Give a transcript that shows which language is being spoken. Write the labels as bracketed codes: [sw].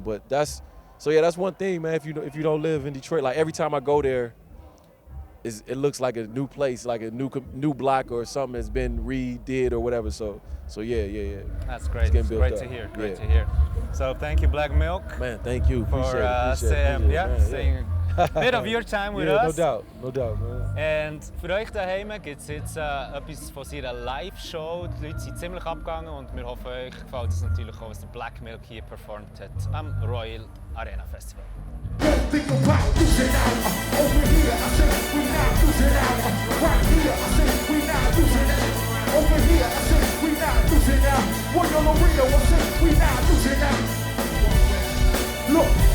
[en] But that's one thing, man. If you don't live in Detroit, like every time I go there, it looks like a new place, like a new block or something that's been redid or whatever. So yeah. That's great. It's great to hear. Great to hear. So thank you, Black Milk. Man, thank you. For staying a bit of your time with us. No doubt, man. [de] Und für euch daheim gibt es jetzt etwas von seiner Live-Show. Die Leute sind ziemlich abgegangen und wir hoffen, euch gefällt es natürlich auch, was der Black Milk hier performt hat am Royal Arena Festival. [en] Don't think about losing out. Over here, I say we not losing out. Right here, I say we not losing out. Over here, I say we not losing out. Royal Arena, I say we not losing out. Look.